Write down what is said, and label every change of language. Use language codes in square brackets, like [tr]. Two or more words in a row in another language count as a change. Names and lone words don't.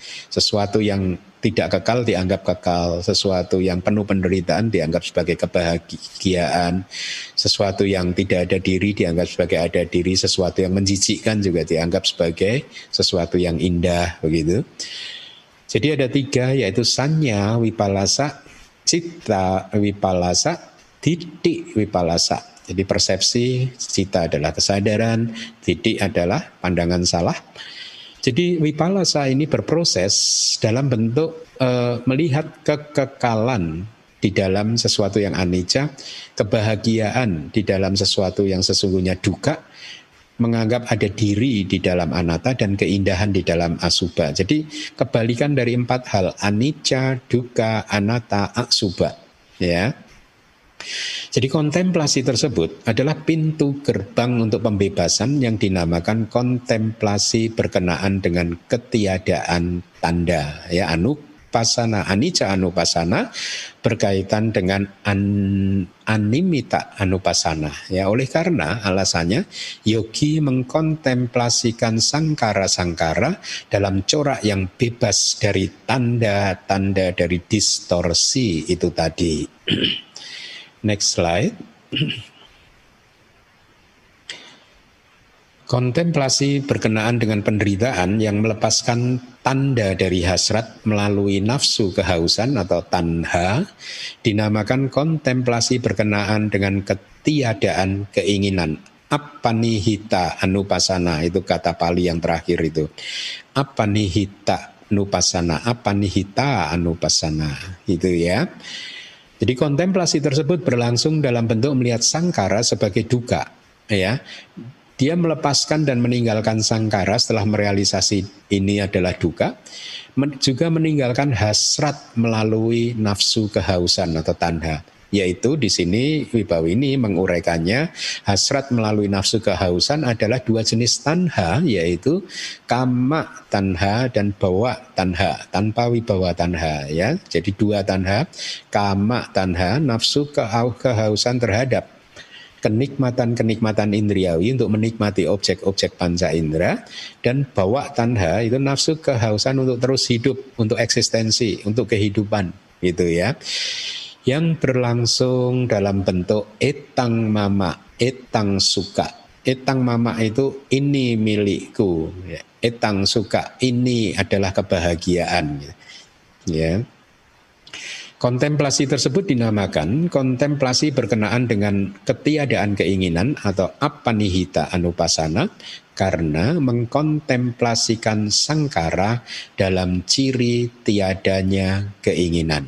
[id] Sesuatu yang tidak kekal dianggap kekal, sesuatu yang penuh penderitaan dianggap sebagai kebahagiaan, sesuatu yang tidak ada diri dianggap sebagai ada diri, sesuatu yang menjijikkan juga dianggap sebagai sesuatu yang indah, begitu. Jadi ada 3, yaitu [pi] sanya vipallasa, citta vipallasa, didik vipallasa. [id] Jadi persepsi, cita adalah kesadaran, didik adalah pandangan salah. Jadi vipallasa ini berproses dalam bentuk melihat kekekalan di dalam sesuatu yang [pi] anicca, kebahagiaan [id] di dalam sesuatu yang sesungguhnya dukkha, menganggap ada diri di dalam anatta, dan keindahan di dalam asubha. Jadi kebalikan dari 4 hal, [pi] anicca, dukkha, anatta, [id] asubha, ya. Jadi kontemplasi tersebut adalah pintu gerbang untuk pembebasan yang dinamakan kontemplasi berkenaan dengan ketiadaan tanda, ya, [pi] anupasana, anicca anupasana berkaitan dengan animita anupasana. [id] Ya, oleh karena alasannya yogi mengkontemplasikan sangkara-sangkara dalam corak yang bebas dari tanda-tanda, dari distorsi itu tadi. [en] Next slide. [id] Kontemplasi berkenaan dengan penderitaan yang melepaskan tanda dari hasrat melalui nafsu kehausan atau tanha dinamakan kontemplasi berkenaan dengan ketiadaan keinginan. [pi] Apanihita anupasana, [id] itu kata Pali yang terakhir itu. [pi] Apanihita anupasana, apanihita anupasana, [id] itu ya. Jadi kontemplasi tersebut berlangsung dalam bentuk melihat sangkara sebagai dukkha, ya. Dia melepaskan dan meninggalkan sangkara setelah merealisasi ini adalah dukkha, juga meninggalkan hasrat melalui nafsu kehausan atau tanha. Yaitu di sini Wibawini menguraikannya, hasrat melalui nafsu kehausan adalah 2 jenis tanha, yaitu [pi] kama tanha [id] dan [pi] bawa tanha, [id] tanpa [pi] wibawa tanha, [id] ya. Jadi 2 tanha, [pi] kama tanha, [id] nafsu kehausan terhadap kenikmatan-kenikmatan indriawi untuk menikmati objek-objek panca indera, dan [pi] bawa tanha [id] itu nafsu kehausan untuk terus hidup, untuk eksistensi, untuk kehidupan, gitu ya. Yang berlangsung dalam bentuk [pi] etang mama, etang suka. Etang mama [id] itu ini milikku, [pi] etang suka [id] ini adalah kebahagiaan, ya. Kontemplasi tersebut dinamakan kontemplasi berkenaan dengan ketiadaan keinginan atau [pi] apanihita anupasana [id] karena mengkontemplasikan sangkara dalam ciri tiadanya keinginan.